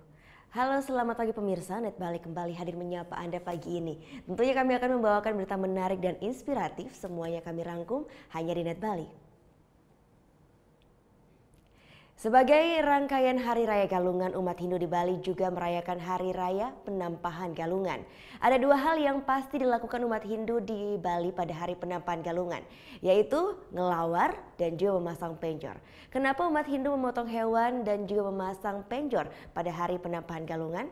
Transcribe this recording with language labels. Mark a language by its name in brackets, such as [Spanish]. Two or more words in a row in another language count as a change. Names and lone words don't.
[Indonesian] Halo, selamat pagi pemirsa. Net Bali kembali hadir menyapa Anda pagi ini. Tentunya kami akan membawakan berita menarik dan inspiratif. Semuanya kami rangkum hanya di Net Bali. Sebagai rangkaian Hari Raya Galungan, umat Hindu di Bali juga merayakan Hari Raya Penampahan Galungan. Ada dua hal yang pasti dilakukan umat Hindu di Bali pada Hari Penampahan Galungan, yaitu ngelawar dan juga memasang penjor. Kenapa umat Hindu memotong hewan dan juga memasang penjor pada Hari Penampahan Galungan?